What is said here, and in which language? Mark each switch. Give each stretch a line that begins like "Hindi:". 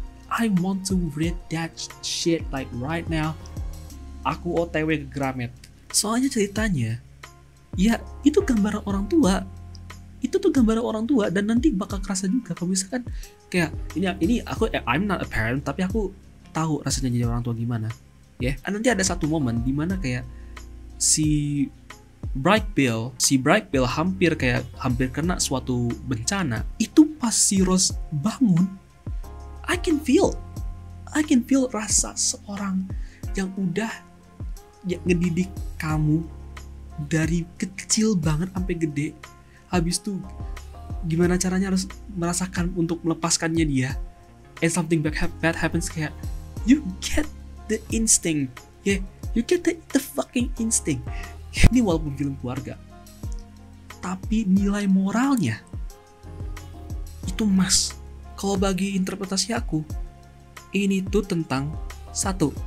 English: I want to read that shit like right now.
Indonesian: Aku OTW ke Gramet. Soalnya ceritanya, ya itu gambaran orang tua. Itu tuh gambaran orang tua dan nanti bakal kerasa juga kalau misalkan kayak ini aku
English: I'm not a parent
Indonesian: tapi aku tahu rasanya jadi orang tua gimana. Nanti ada satu momen dimana kayak si Bright Bill hampir kena suatu bencana. Itu pas si Rose bangun,
English: I can feel
Indonesian: rasa seorang yang udah ngedidik kamu dari kecil banget sampai gede. Habis itu gimana caranya harus merasakan untuk melepaskannya dia.
English: And something bad happens, kayak you get the instinct. You get the fucking instinct.
Indonesian: Ini walaupun film keluarga, tapi nilai moralnya itu mas. Kalau bagi interpretasi aku, ini tuh tentang 1.